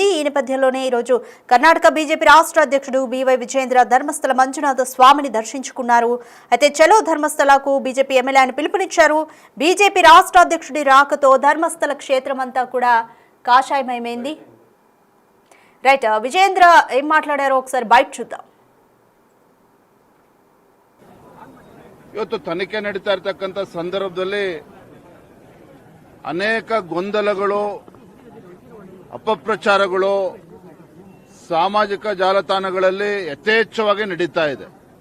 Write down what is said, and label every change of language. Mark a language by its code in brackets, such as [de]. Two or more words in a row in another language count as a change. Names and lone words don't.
[te] ఈ నేపథ్యంలోనే ఈరోజు కర్ణాటక బీజేపీ రాష్ట్ర అధ్యక్షుడు బివై విజయేంద్ర ధర్మస్థల మంజునాథ స్వామిని దర్శించుకున్నారు. అయితే చలో ధర్మస్థలకు బీజేపీ ఎమ్మెల్యేని పిలుపునిచ్చారు. బీజేపీ రాష్ట్ర అధ్యక్షుడి రాక ధర్మస్థల క్షేత్రం అంతా కూడా కాషాయమయమైంది. రైట్, విజయేంద్ర ఏం మాట్లాడారో ఒకసారి బయట చూద్దాం. [kn] ಇವತ್ತು ತನಿಖೆ ನಡೀತಾ ಇರತಕ್ಕಂಥ ಸಂದರ್ಭದಲ್ಲಿ ಅನೇಕ ಗೊಂದಲಗಳು, ಅಪಪ್ರಚಾರಗಳು ಸಾಮಾಜಿಕ ಜಾಲತಾಣಗಳಲ್ಲಿ ಯಥೇಚ್ಛವಾಗಿ ನಡೀತಾ ಇದೆ.